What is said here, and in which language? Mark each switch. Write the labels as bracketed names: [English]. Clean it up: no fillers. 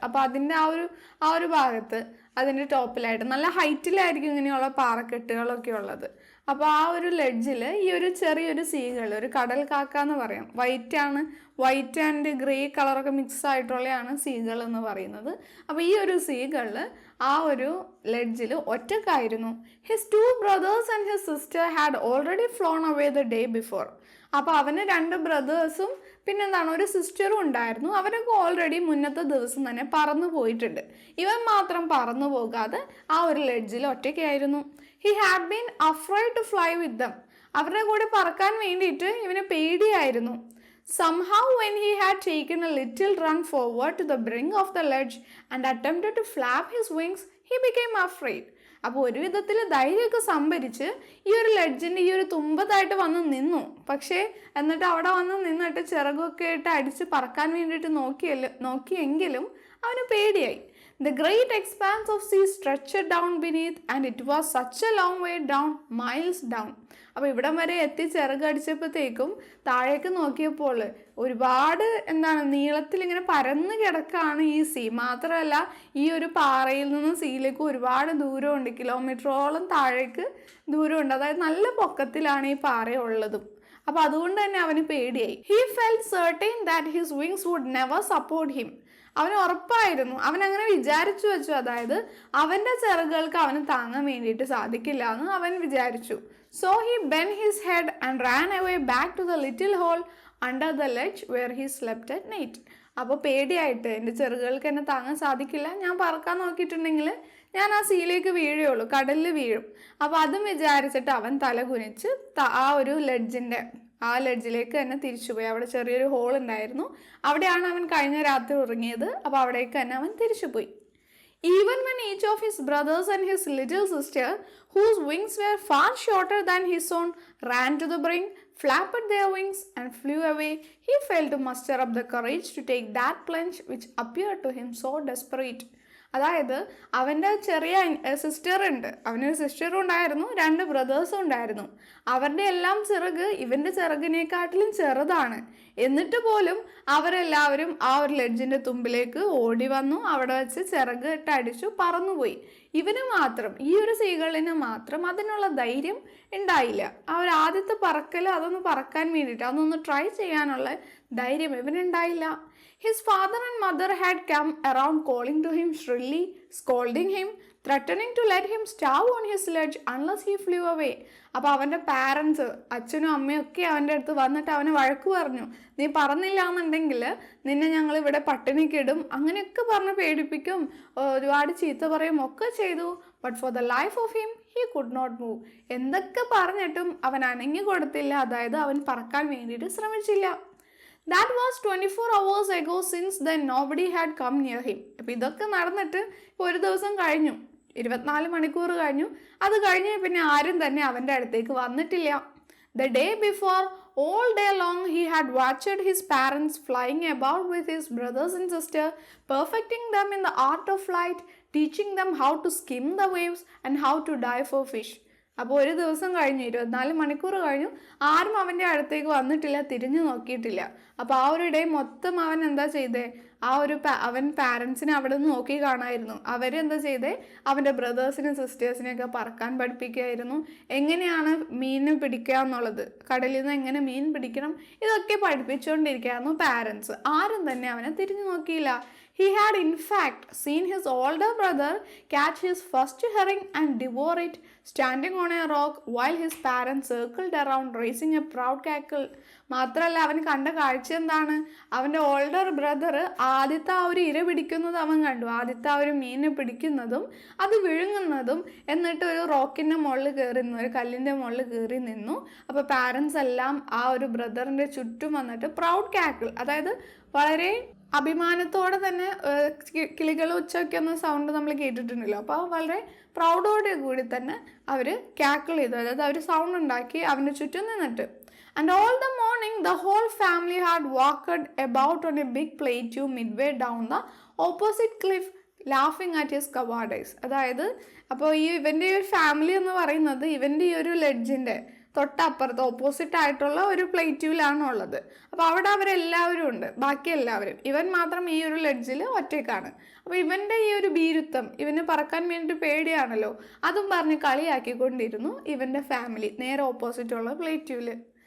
[Malayalam] അപ്പോൾ അതിൻ്റെ ആ ഒരു ഭാഗത്ത് അതിൻ്റെ ടോപ്പിലായിട്ട് നല്ല ഹൈറ്റിലായിരിക്കും ഇങ്ങനെയുള്ള പാറക്കെട്ടുകളൊക്കെ ഉള്ളത്. അപ്പോൾ ആ ഒരു ലെഡ്ജിൽ ഈ ഒരു ചെറിയൊരു സീകൾ, ഒരു കടൽ കാക്ക എന്ന് പറയാം. വൈറ്റ് ആൻഡ് ഗ്രേ കളറൊക്കെ മിക്സ് ആയിട്ടുള്ളതാണ് സീകൾ എന്ന് പറയുന്നത്. അപ്പോൾ ഈ ഒരു സീകളിൽ ആ ഒരു ലെഡ്ജിൽ ഒറ്റക്കായിരുന്നു. [English] His 2 brothers and his sister had already flown away the day before. [Malayalam] അപ്പോൾ അവന് 2 ബ്രദേഴ്സും പിന്നെന്താണ് ഒരു സിസ്റ്ററും ഉണ്ടായിരുന്നു. അവരൊക്കെ ഓൾറെഡി മുന്നത്തെ ദിവസം തന്നെ പറന്നു പോയിട്ടുണ്ട്. ഇവൻ മാത്രം പറന്നു പോകാതെ ആ ഒരു ലെഡ്ജിൽ ഒറ്റയ്ക്കായിരുന്നു. [English] He had been afraid to fly with them. [Malayalam] അവരുടെ കൂടെ പറക്കാൻ വേണ്ടിയിട്ട് ഇവന് പേടിയായിരുന്നു. [English] Somehow when he had taken a little run forward to the brink of the ledge and attempted to flap his wings, he became afraid. [Malayalam] അപ്പോൾ ഒരു വിധത്തിൽ ധൈര്യമൊക്കെ സംഭരിച്ച് ഈ ഒരു ലെഡ്ജിൻ്റെ ഈ ഒരു തുമ്പത്തായിട്ട് വന്ന് നിന്നു. പക്ഷേ എന്നിട്ട് അവിടെ വന്ന് നിന്നിട്ട് ചിറകൊക്കെ ഇട്ട് അടിച്ച് പറക്കാൻ വേണ്ടിയിട്ട് നോക്കിയെങ്കിലും അവന് പേടിയായി. [English] The great expanse of sea stretched down beneath and it was such a long way down, miles down. [Malayalam] അപ്പോൾ ഇവിടം വരെ എത്തി ചിറകടിച്ചപ്പോഴത്തേക്കും താഴേക്ക് നോക്കിയപ്പോൾ ഒരുപാട് നീളത്തിൽ ഇങ്ങനെ പരന്ന് കിടക്കാണ് ഈ സീ. മാത്രമല്ല ഈ ഒരു പാറയിൽ നിന്ന് സീയിലേക്ക് ഒരുപാട് ദൂരമുണ്ട്, കിലോമീറ്ററോളം താഴേക്ക് ദൂരമുണ്ട്. അതായത് നല്ല പൊക്കത്തിലാണ് ഈ പാറ ഉള്ളതും. അപ്പോൾ അതുകൊണ്ട് തന്നെ അവന് പേടിയായി. [English] He felt certain that his wings would never support him. [Malayalam] അവന് ഉറപ്പായിരുന്നു, അവൻ അങ്ങനെ വിചാരിച്ചു വെച്ചു. അതായത് അവൻ്റെ ചിറകുകൾക്ക് അവന് താങ്ങാൻ വേണ്ടിയിട്ട് സാധിക്കില്ല എന്ന് അവൻ വിചാരിച്ചു. [English] So he bent his head and ran away back to the little hole under the ledge where he slept at night. [Malayalam] അപ്പോൾ പേടിയായിട്ട് എൻ്റെ ചിറകുകൾക്ക് എന്നെ താങ്ങാൻ സാധിക്കില്ല, ഞാൻ പറക്കാൻ നോക്കിയിട്ടുണ്ടെങ്കിൽ ഞാൻ ആ സീയിലേക്ക് വീഴുകയുള്ളൂ, കടലിൽ വീഴും. അപ്പോൾ അതും വിചാരിച്ചിട്ട് അവൻ തല കുനിച്ച് ആ ഒരു ലെഡ്ജിലേക്ക് തന്നെ തിരിച്ചുപോയി. അവിടെ ചെറിയൊരു ഹോൾ ഉണ്ടായിരുന്നു, അവിടെയാണ് അവൻ കഴിഞ്ഞ രാത്രി ഉറങ്ങിയത്. അപ്പോൾ അവിടേക്ക് തന്നെ അവൻ തിരിച്ചുപോയി. [English] Even when each of his brothers and his little sister, whose wings were far shorter than his own, ran to the brink, flapped their wings and flew away, he failed to muster up the courage to take that plunge which appeared to him so desperate. [Malayalam] അതായത് അവൻ്റെ ചെറിയ sister ഉണ്ട്, അവനൊരു സിസ്റ്ററും ഉണ്ടായിരുന്നു, 2 ബ്രദേഴ്സും ഉണ്ടായിരുന്നു. അവരുടെ എല്ലാം ചിറക് ഇവൻ്റെ ചിറകിനെക്കാട്ടിലും ചെറുതാണ്. എന്നിട്ട് പോലും അവരെല്ലാവരും ആ ഒരു ലെഡ്ജിൻ്റെ തുമ്പിലേക്ക് ഓടി വന്നു, അവിടെ വെച്ച് ചിറക് ഇട്ട് അടിച്ചു പറന്നുപോയി. ഇവന് മാത്രം, ഈ ഒരു സീകളിന് മാത്രം അതിനുള്ള ധൈര്യം ഉണ്ടായില്ല. ആ ഒരു ആദ്യത്തെ പറക്കൽ അതൊന്ന് പറക്കാൻ വേണ്ടിയിട്ട് അതൊന്ന് ട്രൈ ചെയ്യാനുള്ള ധൈര്യം ഇവനുണ്ടായില്ല. [English] His father and mother had come around calling to him shrilly, scolding him, threatening to let him starve on his ledge unless he flew away. [Malayalam] അപ്പോൾ അവൻ്റെ പാരൻസ്, അച്ഛനും അമ്മയും ഒക്കെ അവൻ്റെ അടുത്ത് വന്നിട്ട് അവനെ വഴക്ക് പറഞ്ഞു. നീ പറന്നില്ല എന്നുണ്ടെങ്കിൽ നിന്നെ ഞങ്ങൾ ഇവിടെ പട്ടിണിക്കിടും, അങ്ങനെയൊക്കെ പറഞ്ഞ് പേടിപ്പിക്കും, ഒരുപാട് ചീത്ത പറയും ഒക്കെ ചെയ്തു. [English] But for the life of him he could not move. [Malayalam] എന്തൊക്കെ പറഞ്ഞിട്ടും അവൻ അനങ്ങി കൊടുത്തില്ല. അതായത് അവൻ പറക്കാൻ വേണ്ടിയിട്ട് ശ്രമിച്ചില്ല. [English] That was 24 hours ago. Since then nobody had come near him. [Malayalam] അപ്പോൾ ഇതൊക്കെ നടന്നിട്ട് ഒരു ദിവസം കഴിഞ്ഞു, 24 മണിക്കൂർ കഴിഞ്ഞു. അത് കഴിഞ്ഞ് പിന്നെ ആരും തന്നെ അവൻ്റെ അടുത്തേക്ക് വന്നിട്ടില്ല. [English] The day before, all day long, he had watched his parents flying about with his brothers and sisters, perfecting them in the art of flight, teaching them how to skim the waves and how to dive for fish. [Malayalam] അപ്പോൾ ഒരു ദിവസം കഴിഞ്ഞു, 24 മണിക്കൂർ കഴിഞ്ഞു, ആരും അവൻ്റെ അടുത്തേക്ക് വന്നിട്ടില്ല, തിരിഞ്ഞു നോക്കിയിട്ടില്ല. അപ്പോൾ ആ ഒരു ഡേ മൊത്തം അവൻ എന്താ ചെയ്തേ, അവൻ പാരൻസിനെ അവിടെ നിന്ന് നോക്കി കാണായിരുന്നു. അവരെന്താ ചെയ്തേ, അവൻ്റെ ബ്രദേഴ്സിനും സിസ്റ്റേഴ്സിനെയൊക്കെ പറക്കാൻ പഠിപ്പിക്കുകയായിരുന്നു. എങ്ങനെയാണ് മീൻ പിടിക്കുക എന്നുള്ളത്, കടലിൽ നിന്ന് എങ്ങനെ മീൻ പിടിക്കണം, ഇതൊക്കെ പഠിപ്പിച്ചുകൊണ്ടിരിക്കുകയായിരുന്നു പാരൻസ്. ആരും തന്നെ അവനെ തിരിഞ്ഞു നോക്കിയില്ല. [English] He had in fact seen his older brother catch his first herring and devour it, standing on a rock while his parents circled around raising a proud cackle. [Malayalam] മാത്രമല്ല അവൻ കണ്ട കാഴ്ച എന്താണ്, അവൻ്റെ ഓൾഡർ ബ്രദർ ആദ്യത്തെ ആ ഒരു ഇര പിടിക്കുന്നത് അവൻ കണ്ടു, ആദ്യത്തെ ആ ഒരു മീനെ പിടിക്കുന്നതും അത് വിഴുങ്ങുന്നതും. എന്നിട്ട് ഒരു റോക്കിൻ്റെ മുകളിൽ കയറി നിന്നു, ഒരു കല്ലിൻ്റെ മുകളിൽ കയറി നിന്നു. അപ്പോൾ പാരൻസ് എല്ലാം ആ ഒരു ബ്രദറിൻ്റെ ചുറ്റും വന്നിട്ട് പ്രൗഡ് കാക്കിൾ, അതായത് വളരെ അഭിമാനത്തോടെ തന്നെ കിളികൾ ഉച്ചയ്ക്കുന്ന സൗണ്ട് നമ്മൾ കേട്ടിട്ടുണ്ടല്ലോ. അപ്പോൾ വളരെ പ്രൗഡോടെ കൂടി തന്നെ അവർ കാക്കിൾ ചെയ്തു, അതായത് അവർ സൗണ്ട് ഉണ്ടാക്കി അവൻ്റെ ചുറ്റും നിന്നിട്ട്. [English] And all the morning the whole family had walked about on a big plateau midway down the opposite cliff, laughing at his cowardice. [Malayalam] അതായത് അപ്പോൾ ഇവൻ്റെ ഈ ഒരു ഫാമിലി എന്ന് പറയുന്നത് ഇവൻ്റെ ഈ ഒരു ലെഡ്ജിൻ്റെ തൊട്ടപ്പുറത്ത് ഓപ്പോസിറ്റ് ആയിട്ടുള്ള ഒരു പ്ലേറ്റ്യൂലാണ് ഉള്ളത്. അപ്പോൾ അവിടെ അവരെല്ലാവരും ഉണ്ട്, ബാക്കി എല്ലാവരും. ഇവൻ മാത്രം ഈ ഒരു ലെഡ്ജിൽ ഒറ്റയ്ക്കാണ്. അപ്പോൾ ഇവൻ്റെ ഈ ഒരു ഭീരുത്വം, ഇവന് പറക്കാൻ വേണ്ടിയിട്ട് പേടിയാണല്ലോ, അതും പറഞ്ഞ് കളിയാക്കിക്കൊണ്ടിരുന്നു ഇവൻ്റെ ഫാമിലി നേരെ ഓപ്പോസിറ്റുള്ള പ്ലേറ്റ്യൂല്.